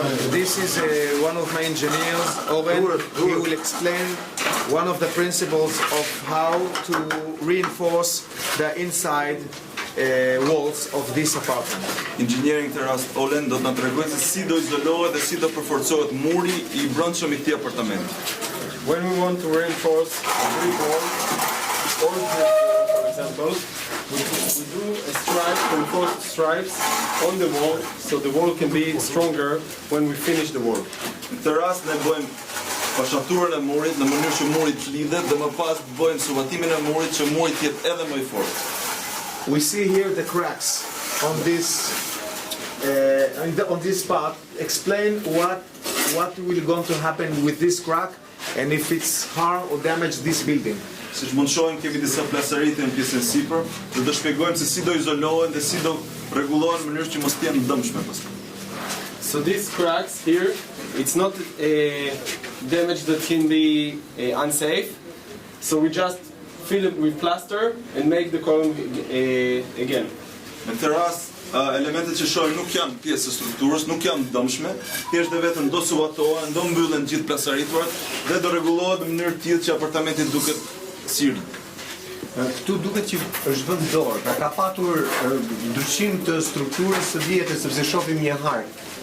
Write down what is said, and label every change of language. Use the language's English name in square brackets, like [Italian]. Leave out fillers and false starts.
[English] This is one of my engineers, Oren. He will explain one of the principles of how to reinforce the inside walls of this apartment. [Albanian] Inxhinieri në këtë rast Olen do të na tregojë se si do izolohet dhe si do përforcohet muri I brendshëm I këtij apartamenti. [English] When we want to reinforce a brick wall, or for example, we do a stripe, reinforced stripes on the wall, so the wall can be stronger when we finish the work. [Albanian] Në këtë rast ne bëjmë pashaturën e murit në mënyrë që muri të lidhet dhe më pas bëjmë subatimin e murit që muri të jetë edhe më I fortë. [English] We see here the cracks on this on this part. Explain what will going to happen with this crack and if it's harm or damage this building. [Albanian] Siç mund shohim kemi disa plasëritje në pjesën sipër dhe do shpjegojmë se si do izolohen dhe si do rregullohen në mënyrë që mos të jenë dëmshme pastaj. [English] So these cracks here, it's not a damage that can be unsafe. So we just fill it with plaster and make the column again. [Albanian] Në këtë rast elementet që shohim nuk janë pjesë e strukturës, nuk janë dëmshme, thjesht dhe vetëm do subatohen, do mbyllen gjithë plasariturat dhe do rregullohet në mënyrë të tillë që apartamenti duket sirë. Këtu duket që është vend dorë, pra ka patur ndryshim të strukturës së vjetër sepse shohim një hark.